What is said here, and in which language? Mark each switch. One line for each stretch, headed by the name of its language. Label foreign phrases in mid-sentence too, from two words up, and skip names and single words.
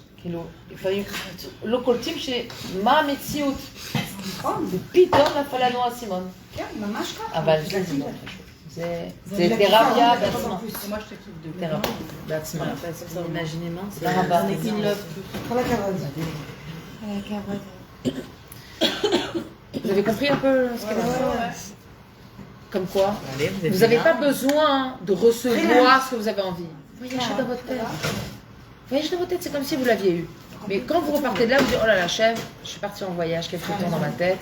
Hebrew: כאילו, לפעמים לא קולטים מה המציאות. נכון. ופתאום נפל לנו האסימון. כן, ממש ככה. אבל זה מאוד חשוב. זה תרפיה בעצמה. תרפיה בעצמה. תודה רבה. כל הכבוד.
French: Vous avez compris un peu ce qu'elle a fait? Comme quoi, vous n'avez pas besoin de recevoir ce que vous avez envie. Voyagez dans votre tête. Voyagez dans votre tête, c'est comme si vous l'aviez eu. Mais quand vous repartez de là, vous dites, oh là là, chef, je suis partie en voyage, quelques temps dans ma tête.